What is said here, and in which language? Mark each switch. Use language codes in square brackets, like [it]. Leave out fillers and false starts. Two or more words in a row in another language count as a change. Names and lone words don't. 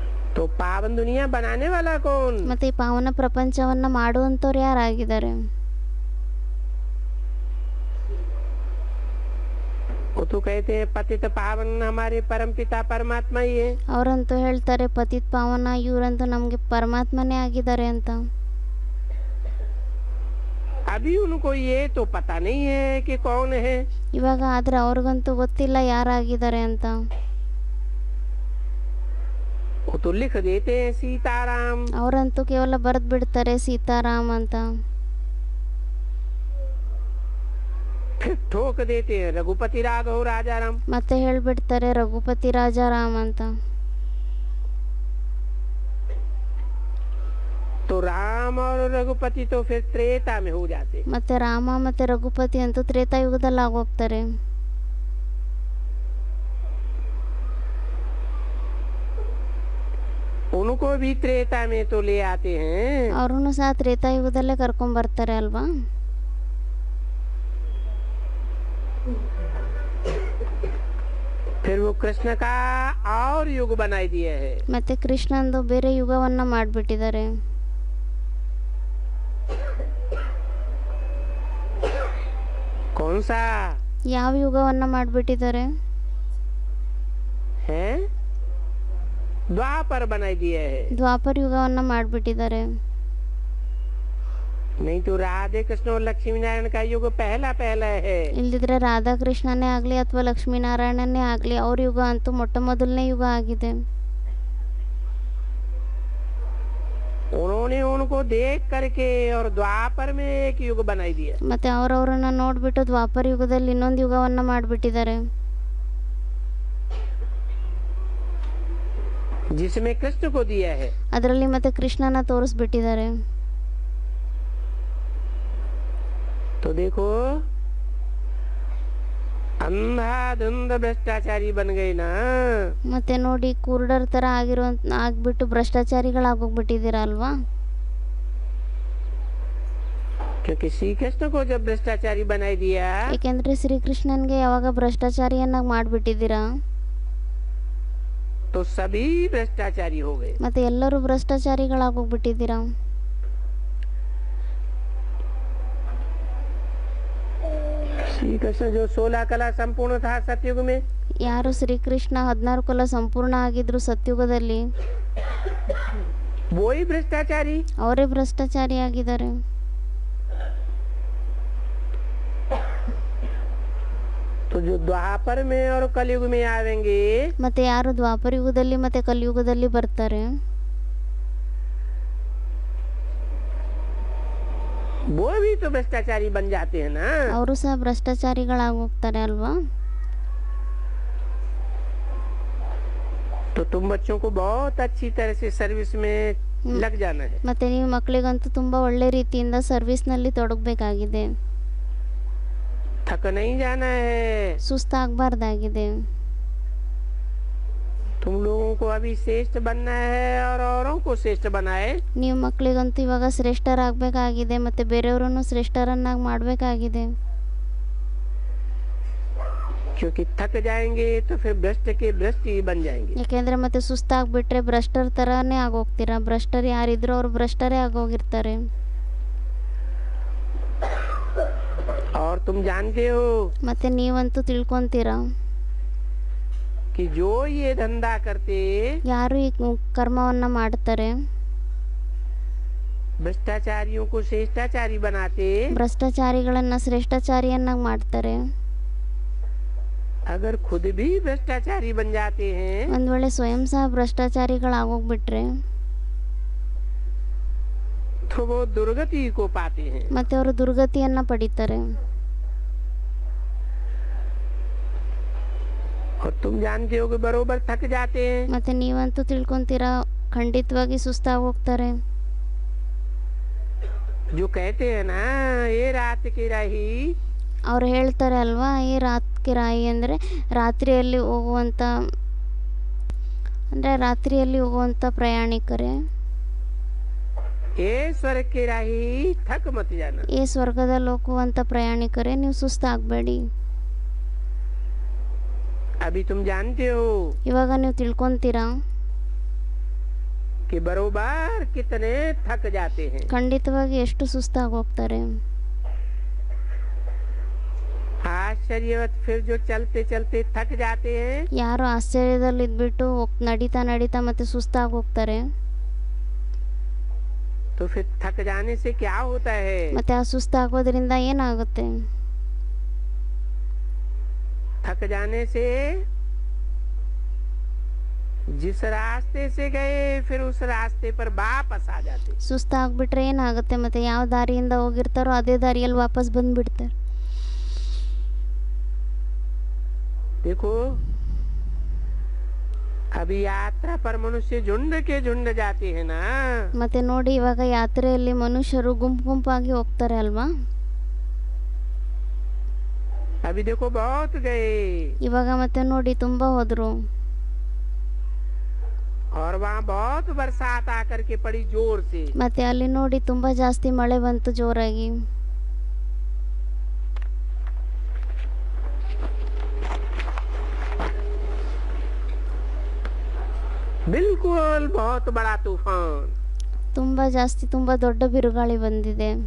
[hi] तो पावन दुनिया बनाने वाला कौन? [kn] ಮತ್ತೆ ಈ ಪಾವನ ಪ್ರಪಂಚವನ್ನ ಮಾಡುವಂತವ್ರು ಯಾರಾಗಿದ್ದಾರೆ? [hi] वो तो कहते हैं पतित पावन हमारे परम पिता परमात्मा ही है। [kn] ಅವರಂತೂ ಹೇಳ್ತಾರೆ ಪತಿತ್ ಪಾವನ ಇವರಂತೂ ನಮಗೆ ಪರಮಾತ್ಮನೇ ಆಗಿದ್ದಾರೆ ಅಂತ. [hi] अभी उनको ये तो पता नहीं है कि कौन है। [kn] ಇವಾಗ ಆದ್ರೆ ಅವ್ರಿಗಂತೂ ಗೊತ್ತಿಲ್ಲ ಯಾರಾಗಿದ್ದಾರೆ ಅಂತ. [hi] वो तो लिख देते हैं सीताराम। [kn] ಅವರಂತೂ ಕೇವಲ ಬರೆದು ಬಿಡ್ತಾರೆ ಸೀತಾರಾಮ್ ಅಂತ. [hi] फिर ठोक देते हैं रघुपति राघव राजा राम। [kn] ಮತ್ತೆ ಹೇಳ್ಬಿಡ್ತಾರೆ ರಘುಪತಿ ರಾಜಾರಾಮ್ ಅಂತ. [hi] तो राम और रघुपति तो फिर त्रेता में हो जाते। [kn] ಮತ್ತೆ ರಾಮ ಮತ್ತೆ ರಘುಪತಿ ಅಂತೂ ತ್ರೇತಾಯುಗದಲ್ಲಿ ಆಗೋಗ್ತಾರೆ. [hi] उनको भी त्रेता में तो ले आते हैं। [kn] ಅವ್ರನ್ನು ಸಹ ತ್ರೇತಾಯುಗದಲ್ಲೇ ಕರ್ಕೊಂಡ್ ಬರ್ತಾರೆ ಅಲ್ವಾ. [hi] फिर वो कृष्ण का और युग बनाई दिए है। [kn] ಮತ್ತೆ ಕೃಷ್ಣಂದು ಬೇರೆ ಯುಗವನ್ನ ಮಾಡ್ಬಿಟ್ಟಿದ್ದಾರೆ. [hi] कौन सा [kn] ಯಾವ ಯುಗವನ್ನ ಮಾಡ್ಬಿಟ್ಟಿದ್ದಾರೆ? [hi] है? द्वापर बनाई दिए है। [kn] ದ್ವಾಪರ ಯುಗವನ್ನ ಮಾಡ್ಬಿಟ್ಟಿದ್ದಾರೆ. [hi] नहीं तो राधे कृष्ण और लक्ष्मी नारायण का युग पहला पहला है। [kn] ಇಲ್ದಿದ್ರೆ ರಾಧಾಕೃಷ್ಣನೇ ಆಗ್ಲಿ ಅಥವಾ ಲಕ್ಷ್ಮೀನಾರಾಯಣನೇ ಆಗ್ಲಿ ಅವ್ರ ಯುಗ ಅಂತೂ ಮೊಟ್ಟ ಮೊದಲನೇ ಯುಗ ಆಗಿದೆ. [hi] उन्होंने उनको देख करके और द्वापर में एक युग बनाई दिया। [kn] ಮತ್ತೆ ಅವರವರನ್ನ ನೋಡ್ಬಿಟ್ಟು ದ್ವಾಪರ ಯುಗದಲ್ಲಿ ಇನ್ನೊಂದು ಯುಗವನ್ನ ಮಾಡ್ಬಿಟ್ಟಿದ್ದಾರೆ. [hi] जिसमें कृष्ण को दिया है। [kn] ಅದರಲ್ಲಿ ಮತ್ತೆ ಕೃಷ್ಣನ ತೋರಿಸ್ಬಿಟ್ಟಿದ್ದಾರೆ. [hi] तो देखो अंधाधुंध भ्रष्टाचारी बन गई ना। [kn] ಮತ್ತೆ ನೋಡಿ ಕುರುಡರ ತರ ಆಗ್ಬಿಟ್ಟು ಭ್ರಷ್ಟಾಚಾರಿಗಳಾಗೋಗ್ಬಿಟ್ಟಿದ್ದೀರಾ ಅಲ್ವಾ. [hi] क्योंकि श्री कृष्ण को जब भ्रष्टाचारी बनाई दिया [kn] ಯಾಕೆಂದ್ರೆ ಶ್ರೀಕೃಷ್ಣನ್ಗೆ ಯಾವಾಗ ಭ್ರಷ್ಟಾಚಾರಿಯನ್ನಾಗಿ ಮಾಡ್ಬಿಟ್ಟಿದ್ದೀರಾ [hi] तो सभी भ्रष्टाचारी हो गए। [kn] ಮತ್ತೆ ಎಲ್ಲರೂ ಭ್ರಷ್ಟಾಚಾರಿಗಳಾಗೋಗ್ಬಿಟ್ಟಿದ್ದೀರಾ. [hi] श्री कृष्ण जो 16 कला संपूर्ण था सतयुग में, [kn] ಯಾರು ಶ್ರೀಕೃಷ್ಣ 16 ಕುಲ ಸಂಪೂರ್ಣ ಆಗಿದ್ರು ಸತ್ಯುಗದಲ್ಲಿ [hi] वो ही भ्रष्टाचारी। [kn] ಅವರೇ ಭ್ರಷ್ಟಾಚಾರಿ ಆಗಿದ್ದಾರೆ. [hi] तो जो द्वापर में और कलयुग में आवेंगे [kn] ಮತ್ತೆ ಯಾರು ದ್ವಾಪರ ಯುಗದಲ್ಲಿ ಮತ್ತೆ ಕಲಿಯುಗದಲ್ಲಿ ಬರ್ತಾರೆ [hi] वो भी तो भ्रष्टाचारी बन जाते हैं ना। [kn] ಅವರು ಸಹ ಭ್ರಷ್ಟಾಚಾರಿಗಳಾಗೋಗ್ತಾರೆ ಅಲ್ವಾ. [hi] तो तुम बच्चों को बहुत अच्छी तरह से सर्विस में लग जाना है। [kn] ಮತ್ತೆ ನೀವು ಮಕ್ಕಳಿಗಂತೂ ತುಂಬಾ ಒಳ್ಳೆ ರೀತಿಯಿಂದ ಸರ್ವಿಸ್ ನಲ್ಲಿ ತೊಡಗಬೇಕಾಗಿದೆ. [hi] थक नहीं जाना है। [kn] ಸುಸ್ತಾಗಬಾರ್ದಾಗಿದೆ. [hi] तुम लोगों को अभी श्रेष्ठ बनना है और औरों को श्रेष्ठ बनाए। [kn] ನೀವು ಮಕ್ಕಳಿಗಂತೂ ಇವಾಗ ಶ್ರೇಷ್ಠರಾಗಬೇಕಾಗಿದೆ ಮತ್ತೆ ಬೇರೆಯವರನ್ನು ಶ್ರೇಷ್ಠರನ್ನಾಗಿ ಮಾಡಬೇಕಾಗಿದೆ. [hi] क्योंकि थक जाएंगे तो फिर भ्रष्ट के भ्रष्ट ही बन जाएंगे। [kn] ಯಾಕೆಂದ್ರೆ ಮತ್ತೆ ಸುಸ್ತಾಗ್ಬಿಟ್ರೆ ಭ್ರಷ್ಟರ ತರಾನೇ ಆಗೋಗ್ತೀರಾ. ಭ್ರಷ್ಟರು ಯಾರಿದ್ರು ಅವ್ರು ಭ್ರಷ್ಟರೇ ಆಗೋಗಿರ್ತಾರೆ. [hi] और तुम जानते हो [kn] ಮತ್ತೆ ನೀವಂತೂ ತಿಳ್ಕೊಂತೀರಾ [hi] कि जो ये धंधा करते [kn] ಯಾರು ಈ ಕರ್ಮವನ್ನ ಮಾಡ್ತಾರೆ [hi] भ्रष्टाचारियों को श्रेष्ठाचारी बनाते, [kn] ಭ್ರಷ್ಟಾಚಾರಿಗಳನ್ನ ಶ್ರೇಷ್ಠಾಚಾರಿಯನ್ನಾಗಿ ಮಾಡ್ತಾರೆ. [hi] अगर खुद भी भ्रष्टाचारी बन जाते हैं [kn] ಒಂದ್ ವೇಳೆ ಸ್ವಯಂ ಸಹ ಭ್ರಷ್ಟಾಚಾರಿಗಳಾಗೋಗ್ಬಿಟ್ರೆ [hi] तो वो दुर्गति को पाते हैं। [kn] ಮತ್ತೆ ಅವರು ದುರ್ಗತಿಯನ್ನ ಪಡಿತಾರೆ. [hi] और तुम जानते हो कि बरोबर थक जाते हैं। [kn] ಮತ್ತೆ ನೀವಂತೂ ತಿಳ್ಕೊಂತೀರಾ ಖಂಡಿತವಾಗಿ ಸುಸ್ತಾಗಿ ಹೋಗ್ತಾರೆ. [hi] जो कहते हैं ना ये रात की राही, [kn] ಅವ್ರು ಹೇಳ್ತಾರೆ ಅಲ್ವಾ ಈ ರಾತ್ರಿ ರಾಯಿ ಅಂದ್ರೆ ರಾತ್ರಿಯಲ್ಲಿ ಹೋಗುವಂತ ಪ್ರಯಾಣಿಕರೇ. [hi] ये स्वर्ग की राही थक मत जाना। [kn] ಈ ಸ್ವರ್ಗದಲ್ಲಿ ಹೋಗುವಂತ ಪ್ರಯಾಣಿಕರೇ ನೀವು ಸುಸ್ತಾಗಬೇಡಿ. [hi] अभी तुम जानते हो [kn] ಇವಾಗ ನೀವು ತಿಳ್ಕೊಂತೀರಾ [hi] कि बरोबर कितने थक जाते हैं। [kn] ಖಂಡಿತವಾಗಿ ಎಷ್ಟು ಸುಸ್ತಾಗಿ ಹೋಗ್ತಾರೆ. [hi] आश्चर्यवत फिर जो चलते चलते थक जाते हैं, [kn] ಯಾರು ಆಶ್ಚರ್ಯದಲ್ಲಿ ಇದ್ಬಿಟ್ಟು ನಡೀತಾ ನಡೀತಾ ಮತ್ತೆ ಸುಸ್ತಾಗಿ ಹೋಗ್ತಾರೆ. [hi] तो फिर थक जाने से क्या होता है? [kn] ಮತ್ತೆ ಆ ಸುಸ್ತಾಗೋದ್ರಿಂದ ಏನಾಗುತ್ತೆ? [hi] थक जाने से जिस रास्ते से गए फिर उस रास्ते पर वापस आ जाते। [kn] ಸುಸ್ತಾಗ್ಬಿಟ್ರೆ ಏನಾಗುತ್ತೆ? ಮತ್ತೆ ಯಾವ ದಾರಿಯಿಂದ ಹೋಗಿರ್ತಾರೋ ಅದೇ ದಾರಿಯಲ್ಲಿ ವಾಪಸ್ ಬಂದ್ಬಿಡ್ತಾರೆ. [hi] देखो अभी यात्रा पर मनुष्य झुंड के झुंड जाते हैं ना। [kn] ಮತ್ತೆ ನೋಡಿ, ಇವಾಗ ಯಾತ್ರೆಯಲ್ಲಿ ಮನುಷ್ಯರು ಗುಂಪು ಗುಂಪಾಗಿ ಹೋಗ್ತಾರೆ ಅಲ್ವಾ? [hi] अभी देखो बहुत गए [kn] ಇವಾಗ ಮತ್ತೆ ನೋಡಿ ತುಂಬಾ ಹೋದ್ರು. [hi] और वहाँ बहुत बरसात आकर के पड़ी जोर से। [kn] ಮತ್ತೆ ಅಲ್ಲಿ ನೋಡಿ ತುಂಬಾ ಜಾಸ್ತಿ ಮಳೆ ಬಂತು ಜೋರಾಗಿ. [hi] बिल्कुल बहुत बड़ा तूफान। [kn] ತುಂಬಾ ಜಾಸ್ತಿ ತುಂಬಾ ದೊಡ್ಡ ಬಿರುಗಾಳಿ ಬಂದಿದೆ.